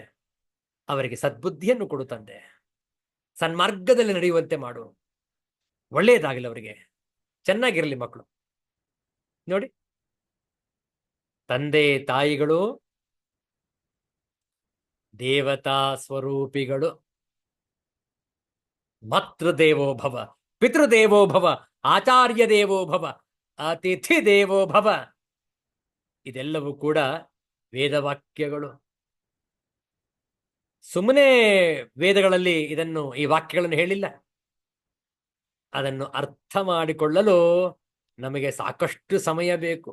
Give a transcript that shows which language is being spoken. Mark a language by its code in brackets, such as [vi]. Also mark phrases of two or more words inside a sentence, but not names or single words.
[kn] ಅವರಿಗೆ ಸದ್ಬುದ್ಧಿಯನ್ನು ಕೊಡು ತಂದೆ, ಸನ್ಮಾರ್ಗದಲ್ಲಿ ನಡೆಯುವಂತೆ ಮಾಡು, ಒಳ್ಳೆಯದಾಗಲಿ, ಅವರಿಗೆ ಚೆನ್ನಾಗಿರಲಿ ಮಕ್ಕಳು. ನೋಡಿ, ತಂದೆ ತಾಯಿಗಳು ದೇವತಾ ಸ್ವರೂಪಿಗಳು. [sa] ಮಾತೃದೇವೋ ಭವ, ಪಿತೃದೇವೋ ಭವ, ಆಚಾರ್ಯ ದೇವೋ ಭವ, ಅತಿಥಿ ದೇವೋ ಭವ. [kn] ಇದೆಲ್ಲವೂ ಕೂಡ ವೇದವಾಕ್ಯಗಳು. ಸುಮ್ಮನೆ ವೇದಗಳಲ್ಲಿ ಈ ವಾಕ್ಯಗಳನ್ನು ಹೇಳಿಲ್ಲ. ಅದನ್ನು ಅರ್ಥ ಮಾಡಿಕೊಳ್ಳಲು ನಮಗೆ ಸಾಕಷ್ಟು ಸಮಯ ಬೇಕು.